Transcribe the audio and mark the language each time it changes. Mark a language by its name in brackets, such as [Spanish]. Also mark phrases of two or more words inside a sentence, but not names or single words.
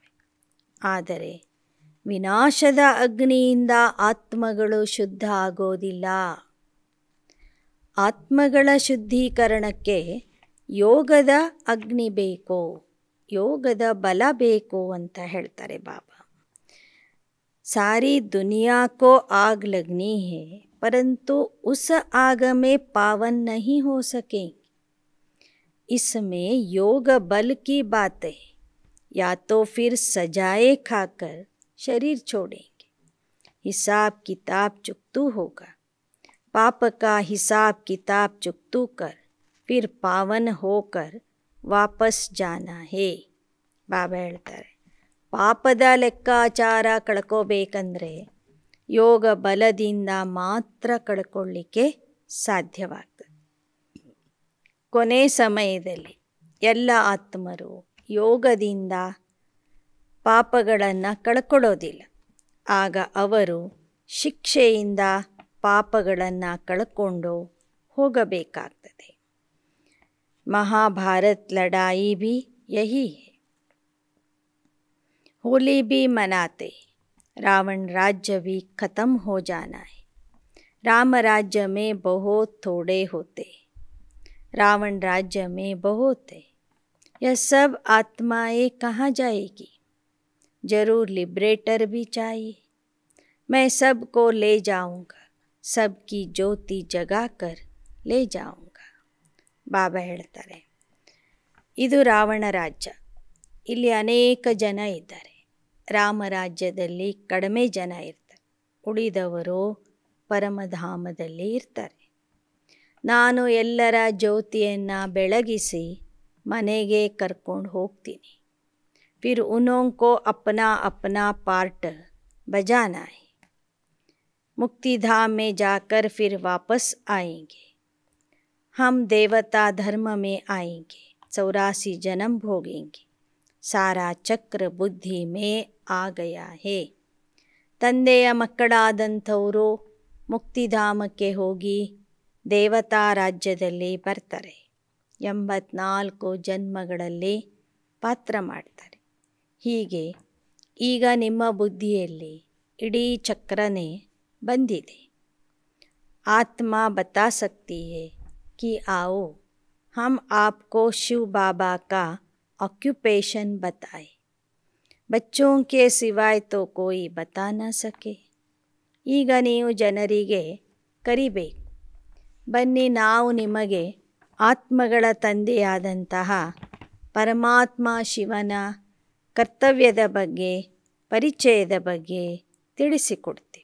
[Kannada] ಆದರೆ ವಿನಾಶದ ಅಗ್ನಿಯಿಂದ ಆತ್ಮಗಳು ಶುದ್ಧ ಆಗೋದಿಲ್ಲ. ಆತ್ಮಗಳ ಶುದ್ಧೀಕರಣಕ್ಕೆ ಯೋಗದ ಅಗ್ನಿ ಬೇಕು, ಯೋಗದ ಬಲ ಬೇಕು ಅಂತ ಹೇಳ್ತಾರೆ ಬಾಬಾ. [Hindi] सारी दुनिया को आग लगनी है, परंतु उस आग में पावन नहीं हो सकेंगे. इसमें योग बल की बात है, या तो फिर सजाए खाकर शरीर छोड़ेंगे. हिसाब किताब चुकतू होगा, पाप का हिसाब किताब चुकतू कर फिर पावन होकर वापस जाना है. [Kannada] ಬಾಬಾ ಹೇಳ್ತಾರೆ, ಪಾಪದ ಲೆಕ್ಕಾಚಾರ ಕಳ್ಕೋಬೇಕಂದ್ರೆ ಯೋಗ ಬಲದಿಂದ ಮಾತ್ರ ಕಳ್ಕೊಳ್ಳಿಕ್ಕೆ ಸಾಧ್ಯವಾಗ್ತದೆ. ಕೊನೆ ಸಮಯದಲ್ಲಿ ಎಲ್ಲ ಆತ್ಮರು ಯೋಗದಿಂದ ಪಾಪಗಳನ್ನು ಕಳ್ಕೊಳ್ಳೋದಿಲ್ಲ. ಆಗ ಅವರು ಶಿಕ್ಷೆಯಿಂದ ಪಾಪಗಳನ್ನು ಕಳ್ಕೊಂಡು ಹೋಗಬೇಕಾಗ್ತದೆ. [Hindi] महाभारत लड़ाई भी यही है. होली भी मनाते, रावण राज्य भी खत्म हो जाना है. राम राज्य में बहुत थोड़े होते, रावण राज्य में बहुत है. यह सब आत्माएं कहाँ जाएगी? जरूर लिबरेटर भी चाहिए. मैं सबको ले जाऊंगा, सबकी ज्योति जगा कर ले जाऊंगा. [Kannada] ಬಾಬಾ ಹೇಳ್ತಾರೆ, ಇದು ರಾವಣ ರಾಜ್ಯ. ಇಲ್ಲಿ ಅನೇಕ ಜನ ಇದ್ದಾರೆ. ರಾಮರಾಜ್ಯದಲ್ಲಿ ಕಡಿಮೆ ಜನ ಇರ್ತಾರೆ, ಉಳಿದವರು ಪರಮಧಾಮದಲ್ಲಿ ಇರ್ತಾರೆ. ನಾನು ಎಲ್ಲರ ಜ್ಯೋತಿಯನ್ನು ಬೆಳಗಿಸಿ ಮನೆಗೆ ಕರ್ಕೊಂಡು ಹೋಗ್ತೀನಿ. [Hindi] फिर उनको अपना अपना पार्ट बजाना है. मुक्तिधाम में जाकर फिर वापस आएंगे. हम देवता धर्म में आएंगे, 84 जन्म भोगेंगे. सारा चक्र बुद्धि में आ गया है. [Kannada] ತಂದೆಯ ಮಕ್ಕಳಾದಂಥವರು ಮುಕ್ತಿಧಾಮಕ್ಕೆ ಹೋಗಿ ದೇವತಾ ರಾಜ್ಯದಲ್ಲಿ ಬರ್ತಾರೆ. 84 ಜನ್ಮಗಳಲ್ಲಿ ಪಾತ್ರ ಮಾಡ್ತಾರೆ. ಹೀಗೆ ಈಗ ನಿಮ್ಮ ಬುದ್ಧಿಯಲ್ಲಿ ಇಡೀ ಚಕ್ರನೇ ಬಂದಿದೆ. [Hindi] आत्मा बता सकती है कि आओ हम आपको शिव बाबा का ऑक्यूपेशन बताएं. बच्चों के सिवाय तो कोई बता न सके. [Kannada] ಈಗ ನೀವು ಜನರಿಗೆ ಕರಿಬೇಕು, ಬನ್ನಿ ನಾವು ನಿಮಗೆ ಆತ್ಮಗಳ ತಂದೆಯಾದಂತಹ ಪರಮಾತ್ಮ ಶಿವನ ಕರ್ತವ್ಯದ ಬಗ್ಗೆ, ಪರಿಚಯದ ಬಗ್ಗೆ ತಿಳಿಸಿಕೊಡ್ತೀವಿ.